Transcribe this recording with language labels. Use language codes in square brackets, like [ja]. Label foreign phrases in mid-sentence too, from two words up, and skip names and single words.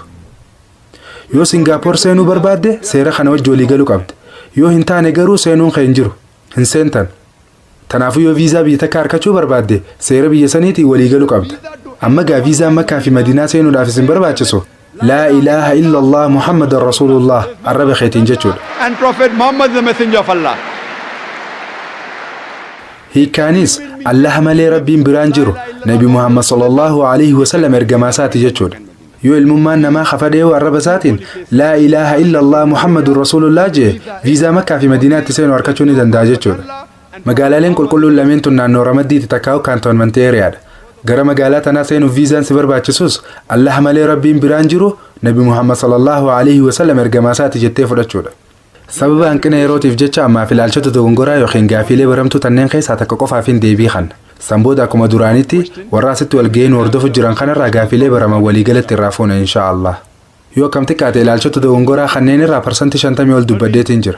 [om] Yoo Singaapoor seenuu barbaadde seera kana wajji walii galuu qabda. Yoo hin taane garuu seenuun kan hin jiru hin seentan. Kanaafuu yoo viizaa biyya takka harkachuu barbaadde seera biyya saniitii walii galuu qabda. Amma gaa viizaa Makkaa fi Madiinaa seenuudhaaf isin barbaachisu [ar] لا إله إلا الله محمد رسول الله [om] arraba keetiin jechuudha. [en] And Prophet Muhammad the messenger of Allah. [om] Hiikaanis Allah malee rabbiin biraan jiru Nabi Muhammad [ar] صلى الله عليه وسلم [om] ergamaa isaati jechuudha. Yoo ilmummaan namaa hafadhee arraba isaatiin [ar] لا إله إلا الله محمد رسول الله [om] jee viizaa Makkaa fi Madiinaatti seenuu harkachuu ni danda'a jechuudha. Magaalaaleen qulqulluun lameen tun naannoo Ramaddiitti takkaa'u kaantoonmantii eeriyaadha. Gara magaalaa tanaa seenuuf viizaan si barbaachisus Allah malee rabbiin biraan jiru Nabi Muhammad [ar] صلى الله عليه وسلم [om] ergamaa isaati jettee fudhachuudha. Sababa hanqina yerootiif jecha ammaaf ilaalchota dogongoraa yookiin gaafiilee baramtuu tanneen keessaa takka qofaaf hin deebii kan. Sanbooda akkuma duraanitti warra asitti walga'een hordofu jiran kanarraa gaafiilee baraman waliigalatti irraa fuuna inshaallah. Yoo akkam xiqqaate ilaalchota dogongoraa kanneen irraa parsantii 50 ol dubbaddeetiin jira.